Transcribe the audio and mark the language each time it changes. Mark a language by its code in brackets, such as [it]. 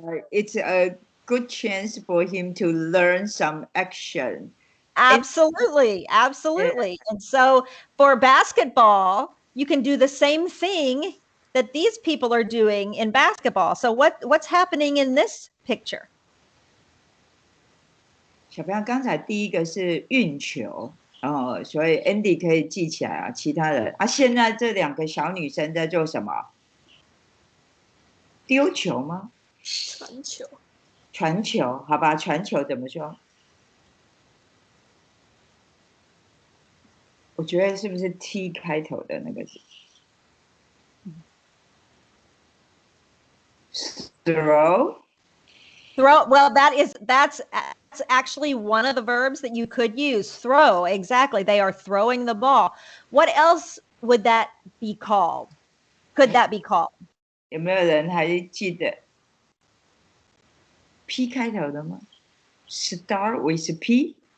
[en] It's a good chance for him to learn some action. Absolutely. Absolutely. And so for basketball, you can do the same thing that these people are doing in basketball. So what's happening in this picture? [zh] 小朋友，刚才第一个是运球哦，所以 Andy 可以记起来啊。其他人啊，现在这两个小女生在做什么？丢球吗？传球。传球，好吧，传球怎么说？我觉得是不是 T 开头的那个字 ？Throw. [en] Well, that's actually one of the verbs that you could use. Throw. Exactly. They are throwing the ball. What else would that be called? Could that be called? [zh] 有没有人还记得 P 开头的吗？ [en] Start with P.